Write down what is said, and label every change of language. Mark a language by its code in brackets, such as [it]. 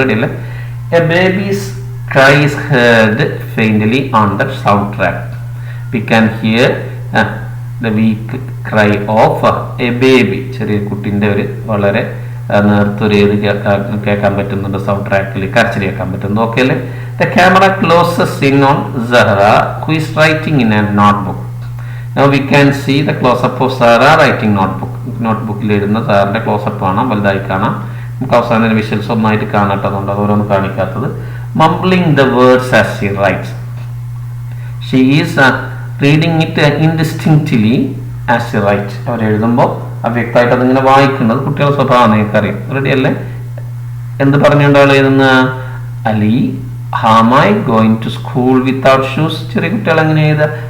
[ml] Ready അല്ലേ? [en] A baby's cry is heard faintly on the soundtrack. We can hear the weak cry of a baby. [ml] ചെറിയ കുട്ടിൻ്റെ ഒരു വളരെ നേർത്തൊരു ഏത് കേൾക്കാൻ പറ്റുന്നുണ്ട്, സൗണ്ട് ട്രാക്കിൽ കരച്ചിൽ കേൾക്കാൻ പറ്റുന്നു. ഓക്കെ അല്ലേ? [en] The camera closes in on Zahra, who is writing in a notebook. Now we can see the close-up of Zahra writing notebook. [ml] നോട്ട്ബുക്കിൽ എഴുതുന്ന സാറിൻ്റെ ക്ലോസപ്പ് കാണാം, വലുതായി കാണാം. നമുക്ക് അവസാനം വിഷ്വൽസ് ഒന്നായിട്ട് കാണാത്തതുകൊണ്ട് അതോരോന്നും കാണിക്കാത്തത്. [en] Mumbling the words as she writes. She is reading it indistinctly as she writes. [ml] അവർ എഴുതുമ്പോൾ അവ്യക്തമായിട്ട് അതിങ്ങനെ വായിക്കുന്നത് കുട്ടികളുടെ സ്വഭാവം നിങ്ങൾക്കറിയാം. റെഡി അല്ലേ? എന്ത് പറഞ്ഞുകൊണ്ടാണ് എഴുതുന്ന? [en] Ali, am I going to school without shoes? [ml] ചെറിയ കുട്ടികൾ എങ്ങനെ എഴുതുക?